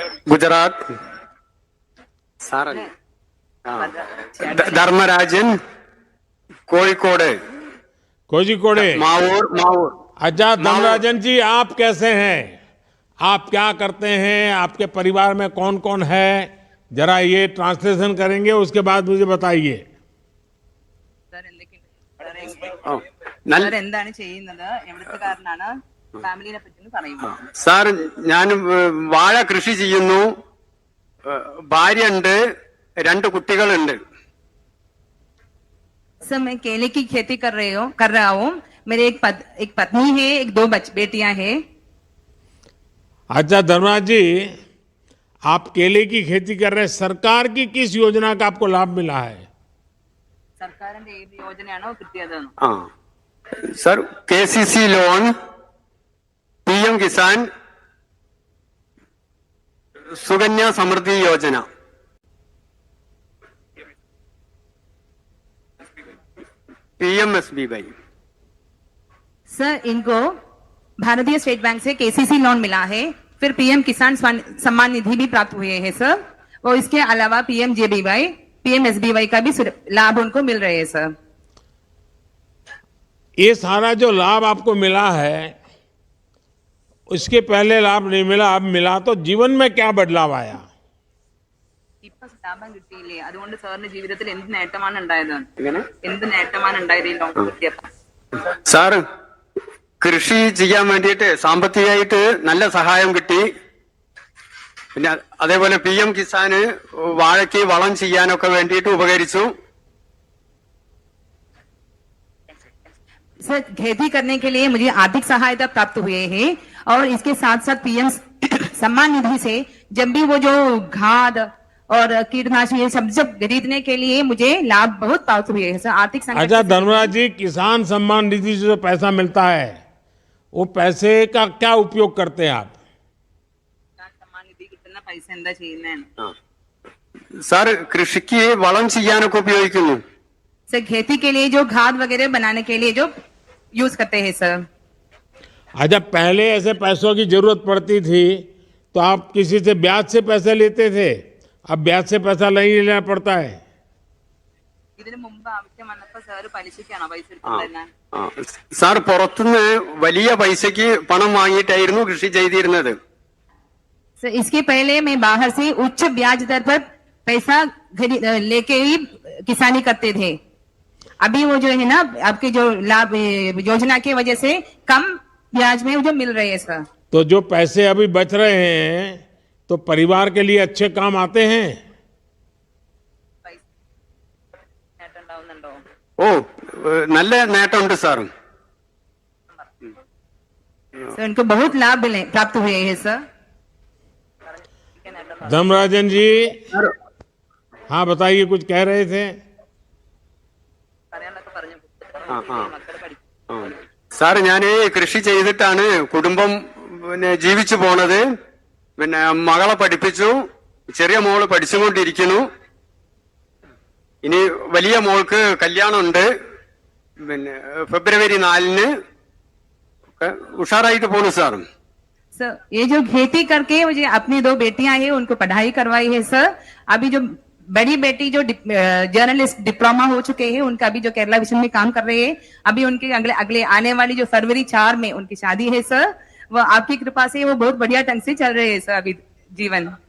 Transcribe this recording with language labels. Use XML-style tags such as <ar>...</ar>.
<ml>ഗുജറാത്ത് ധർമ്മരാജൻ കോഴിക്കോട്</ml> <hi>कोझिकोडे।</hi> <ml>മാവൂർ</ml> <hi>अच्छा धर्मराजन जी, आप कैसे हैं? आप क्या करते हैं? आपके परिवार में कौन कौन है? जरा ये ट्रांसलेशन करेंगे, उसके बाद मुझे बताइए।</hi> <ml>സാർ എന്താണ് ചെയ്യുന്നത്, എവിടുത്തുകാരനാണ്, ഫാമിലിനെ പറ്റി പറയുമോ? സാർ ഞാൻ വാഴ കൃഷി ചെയ്യുന്നു, ഭാര്യയുണ്ട്, 2 കുട്ടികളുണ്ട്।</ml> <hi>सर मैं केले की खेती कर रहा हूँ। मेरे एक पत्नी है, एक 2 बेटियां हैं। अच्छा धर्मराज जी, आप केले की खेती कर रहे हैं, सरकार की किस योजना का आपको लाभ मिला है?</hi> <ml>സർക്കാരിന്റെ ഏത് യോജനയാണോ കിട്ടിയത്? Sir KCC loan, PM Kisan, Sukanya Samriddhi Yojana, PMSBY।</ml> <hi>Sir इनको भारतीय स्टेट बैंक से KCC लोन मिला है, फिर PM किसान सम्मान निधि भी प्राप्त हुए हैं सर, और इसके अलावा PMJBY, PMSBY का भी लाभ उनको मिल रहे हैं सर। ये सारा जो लाभ आपको मिला है, उसके पहले लाभ नहीं मिला, अब मिला, तो जीवन में क्या बदलाव आया?</hi> <ml>ഇപ്പൊ ലാഭം കിട്ടിയില്ലേ, അതുകൊണ്ട് സാറിന്റെ ജീവിതത്തിൽ എന്ത് നേട്ടമാണ് ഉണ്ടായത്? എന്ത് നേട്ടമാണ് ഉണ്ടായത് ഈ ലോൺ കിട്ടിയപ്പോൾ? സാർ കൃഷി ചെയ്യാൻ വേണ്ടിയിട്ട് സാമ്പത്തികമായിട്ട് നല്ല സഹായം കിട്ടി, പിന്നെ അതേപോലെ PM കിസാന് വാഴയ്ക്ക് വളം ചെയ്യാനൊക്കെ വേണ്ടിയിട്ട് ഉപകരിച്ചു।</ml> <hi>सर खेती करने के लिए मुझे आर्थिक सहायता प्राप्त हुए हैं, और इसके साथ साथ PM सम्मान निधि से जब भी वो जो खाद और कीटनाशक ये सब खरीदने के लिए मुझे लाभ बहुत प्राप्त हुए हैं सर। आर्थिक संकट। अच्छा धर्मराज जी, किसान सम्मान निधि से जो पैसा मिलता है, वो पैसे का क्या उपयोग करते हैं आप? सम्मान निधि कितना पैसा</hi> <ml>എന്താ ചെയ്യുന്നേ? സാർ കൃഷിക്ക് വളം ചെയ്യാനൊക്കെ ഉപയോഗിക്കുന്നു।</ml> <hi>सर खेती के लिए जो खाद वगैरह बनाने के लिए जो यूज करते हैं सर। अच्छा पहले ऐसे पैसों की जरूरत पड़ती थी तो आप किसी से ब्याज से पैसे लेते थे, अब ब्याज से पैसा नहीं लेना पड़ता है।</hi> <ml>ഇതിനു മുമ്പ് ആവശ്യം വന്നപ്പോൾ സാർ പലിശയ്ക്കാണോ പൈസ എടുത്തിരുന്നത്? സാർ പുറത്തുനിന്ന് വലിയ പൈസക്ക് പണം വാങ്ങിയിട്ടായിരുന്നു കൃഷി ചെയ്തിരുന്നത്।</ml> <hi>सर इसके पहले मैं बाहर से उच्च ब्याज दर पर पैसा लेके ही किसानी करते थे। अभी वो जो है ना, आपके जो लाभ योजना की वजह से कम ब्याज में जो मिल रहे हैं सर। तो जो पैसे अभी बच रहे हैं तो परिवार के लिए अच्छे काम आते हैं।</hi> <ml>ഓ നല്ല നേട്ടമുണ്ട് സാർ।</ml> <hi>सर उनको बहुत लाभ मिले प्राप्त हुए हैं सर। धर्मराजन जी, हाँ बताइए, कुछ कह रहे थे।</hi> <ml>സാർ ഞാൻ കൃഷി ചെയ്തിട്ടാണ് കുടുംബം പിന്നെ ജീവിച്ചു പോണത്। പിന്നെ മകളെ പഠിപ്പിച്ചു, ചെറിയ മോള് പഠിച്ചുകൊണ്ടിരിക്കുന്നു, ഇനി വലിയ മോൾക്ക് കല്യാണമുണ്ട്, പിന്നെ ഫെബ്രുവരി 4-ന് ഉഷാറായിട്ട് പോണു സാർ।</ml> <hi>सर ये जो खेती करके मुझे अपनी 2 बेटियां हैं उनको पढ़ाई करवाई है सर। अभी जो बड़ी बेटी जो जर्नलिस्ट डिप्लोमा हो चुके हैं, उनका अभी जो केरला विजन में काम कर रहे हैं, अभी उनके अगले आने वाली जो फरवरी 4 में उनकी शादी है सर। वो आपकी कृपा से वो बहुत बढ़िया ढंग से चल रहे हैं सर अभी जीवन।</hi>